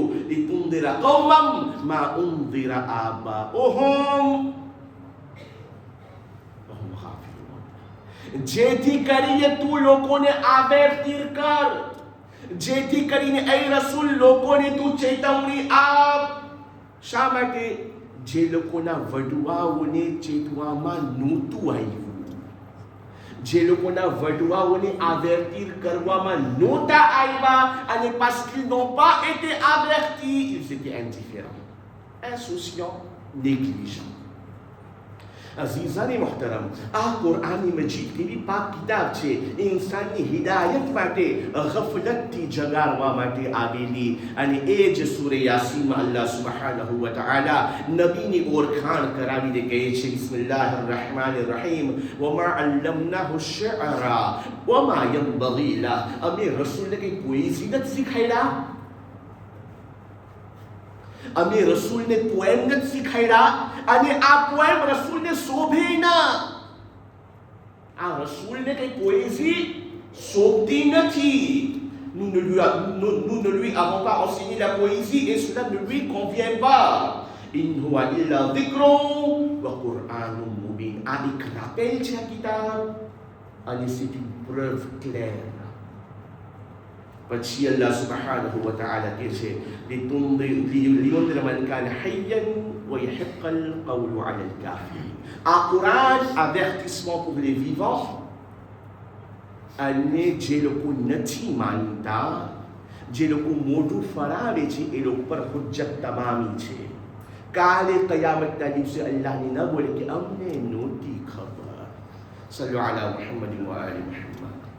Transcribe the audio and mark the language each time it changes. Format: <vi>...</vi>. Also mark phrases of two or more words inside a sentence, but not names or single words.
<ar>لتنذر قوما ما أنذر آباؤهم وهم غافلون,</ar> <gu>જેથી કરીને તું લોકોને આવેર કર, જેથી કરીને એ રસૂલ લોકોને તું ચેતવણી આપ. શા માટે? જે લોકોના વડવાઓને ચેતવામાં નહોતું આવ્યું, જે લોકોના વડવાઓને avertir કરવામાં નહોતા આવ્યા, અને</gu> <fr>parce qu'ils n'ont pas été avertis, ils étaient indifférents, insouciants, négligents.</fr> <ur>عزیزانِ محترم,</ur> <gu>આ કુરાની મજીદ કેવી પાક કિતાબ છે. ઇન્સાનની હિદાયત માટે, ગફલતથી જગાડવા માટે આવેલી. અને એ જ સૂરે યાસીનમાં</gu> <ar>الله سبحانه وتعالى</ar> <gu>નબીની ઓળખાણ કરાવીને કહે છે</gu> <ar>بسم الله الرحمن الرحيم وما علمناه الشعر وما ينبغي له.</ar> <gu>અમે રસૂલને કંઈ પોએઝી નથી શીખવાડ્યા, અમે રસૂલને પોએમ નથી શીખવાડ્યા, અને આ પોએમ રસૂલને શોભે ના. આ રસૂલને કંઈ પોએઝી શોભતી નથી.</gu> <fr>Nous ne lui avons pas enseigné la poésie et cela ne lui convient pas.</fr> <ar>In huwa illa dhikrun wa qur'anun mubin.</ar> <gu>આ એક rappel છે આ કિતાબ, અને</gu> <fr>c'est une preuve claire.</fr> <gu>પછી</gu> <ar>الله سبحانه وتعالى</ar> <gu>કહે છે</gu> <ar>لينذر من كان حيا ويحق القول على الكافرين.</ar> <fr>આ કુરાન avertissement pour les vivants,</fr> <gu>અને જે લોકો નથી માનતા, જે લોકો મોઢું ફરાવે છે, એ લોકો પર હુજ્જત તમામી છે. કાલે કયામતના દિવસે અલ્લાહને ન બોલે કે અમને નહોતી ખબર.</gu> <ar>صلوا على محمد وآل محمد.</ar>